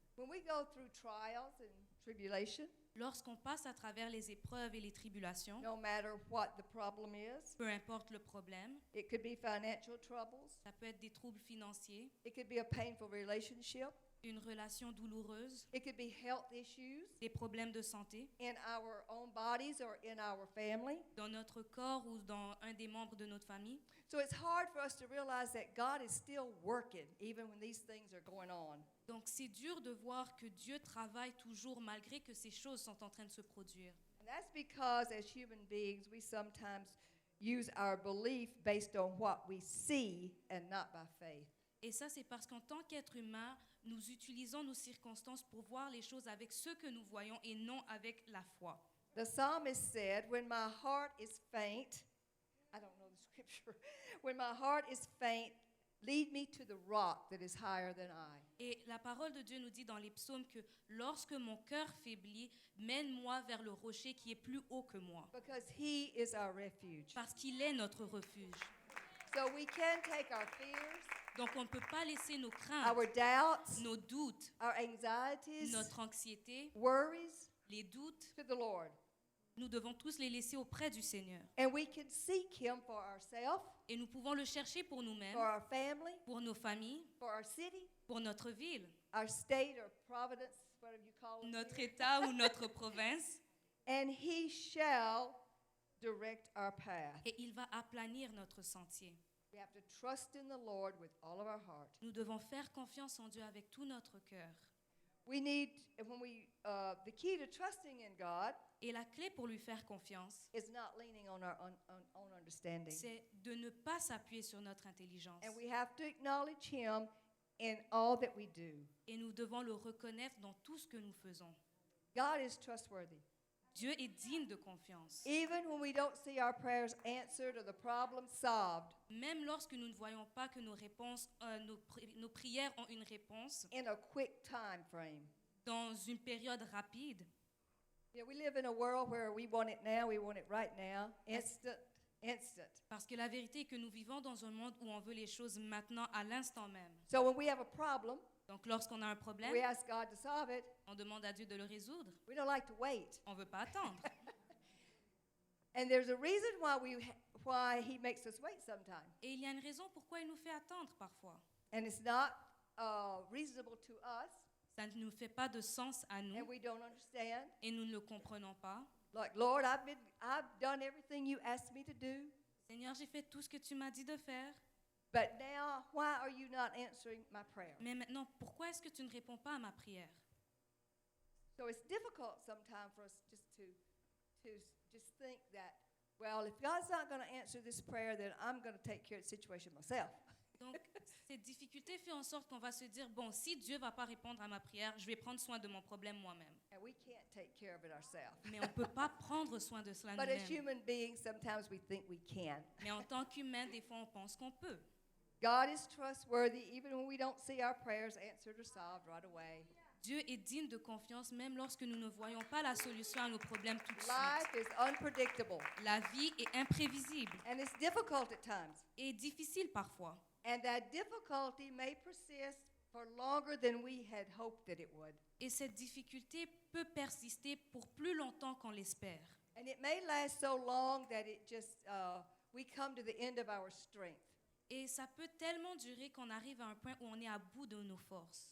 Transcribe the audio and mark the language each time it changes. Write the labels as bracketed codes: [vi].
[en] When we go through trials and tribulation, [fr] Lorsqu'on passe à travers les épreuves et les tribulations, [en] no matter what the problem is, [fr] peu importe le problème, [en] it could be financial troubles, [fr] ça peut être des troubles financiers, [en] it could be a painful relationship, [fr] une relation douloureuse, [en] it could be health issues [fr] des problèmes de santé, [en] in our own bodies or in our family. [fr] dans notre corps ou dans un des membres de notre famille. [en] So it's hard for us to realize that God is still working even when these things are going on. [fr] Donc c'est dur de voir que Dieu travaille toujours malgré que ces choses sont en train de se produire. [en] And that's because as human beings, we sometimes use our belief based on what we see and not by faith. [fr] Et ça, c'est parce qu'en tant qu'être humain, nous utilisons nos circonstances pour voir les choses avec ce que nous voyons et non avec la foi. [en] The psalmist said, when my heart is faint, I don't know the scripture, when my heart is faint, lead me to the rock that is higher than I. [fr] Et la parole de Dieu nous dit dans les psaumes que lorsque mon cœur faiblit, mène-moi vers le rocher qui est plus haut que moi, [en] Because he is our refuge. [fr] parce qu'il est notre refuge. [en] So we can take our fears, [fr] Donc on ne peut pas laisser nos craintes, [en] our doubts, [fr] nos doutes, [en] our anxieties, [fr] notre anxiété, [en] worries [fr] les doutes, [en] to the Lord. [fr] nous devons tous les laisser auprès du Seigneur. [en] And we can seek him for ourselves, [fr] Et nous pouvons le chercher pour nous-mêmes, [en] for our family, [fr] pour nos familles, [en] for our city, [fr] pour notre ville, [en] our state or providence, whatever you call it. [fr] notre [en] here. [fr] État ou notre province. [en] And he shall direct our path. [fr] Et il va aplanir notre sentier. [en] We have to trust in the Lord with all of our heart. [fr] Nous devons faire confiance en Dieu avec tout notre cœur. [en] We need, the key to trusting in God [fr] Et la clé pour lui faire confiance, [en] is not leaning on our own understanding. [fr] c'est de ne pas s'appuyer sur notre intelligence. [en] And we have to acknowledge him in all that we do. [fr] Et nous devons le reconnaître dans tout ce que nous faisons. [en] God is trustworthy. [fr] Dieu est digne de confiance. [en] Even when we don't see our prayers answered or the problem solved [fr] Même lorsque nous ne voyons pas que nos réponses, nos prières ont une réponse [en] in a quick time frame. [fr] dans une période rapide. [en] Yeah, we live in a world where we want it now, we want it right now, instant. [fr] Parce que la vérité est que nous vivons dans un monde où on veut les choses maintenant, à l'instant même. [en] So when we have a problem, [fr] Donc lorsqu'on a un problème, [en] we ask God to solve it. [fr] on demande à Dieu de le résoudre. [en] We don't like to wait. [fr] On ne veut pas attendre. [en] And there's a reason why he makes us wait sometimes. [fr] Et il y a une raison pourquoi il nous fait attendre parfois. [en] And it's not reasonable to us, [fr] Ça ne nous fait pas de sens à [en] and [fr] nous [en] we don't understand. [fr] et nous ne le comprenons pas. [en] Like, Lord, I've done everything you asked me to do, [fr] Seigneur, j'ai fait tout ce que tu m'as dit de faire, [en] but now why are you not answering my prayer? [fr] mais maintenant, pourquoi est-ce que tu ne réponds pas à ma prière? [en] So it's difficult sometimes for us just to just think that, well, if God's not going to answer this prayer, then I'm going to take care of the situation myself. [fr] Donc, cette difficulté fait en sorte qu'on va se dire, bon, si Dieu ne va pas répondre à ma prière, je vais prendre soin de mon problème moi-même. [en] And we can't take care of it ourselves. [fr] Mais on ne peut pas prendre soin de cela [en] But as [fr] nous-mêmes. [en] human beings, sometimes we think we can. [fr] Mais en tant qu'humain, des fois, on pense qu'on peut. [en] God is trustworthy even when we don't see our prayers answered or solved right away. [fr] Dieu est digne de confiance même lorsque nous ne voyons pas la solution à nos problèmes tout de suite. [en] Life is unpredictable, [fr] La vie est imprévisible [en] and it's difficult at times. [fr] et difficile parfois. [en] And that difficulty may persist for longer than we had hoped that it would. [fr] Et cette difficulté peut persister pour plus longtemps qu'on l'espère. [en] And it may last so long that it just, we come to the end of our strength. [fr] Et ça peut tellement durer qu'on arrive à un point où on est à bout de nos forces.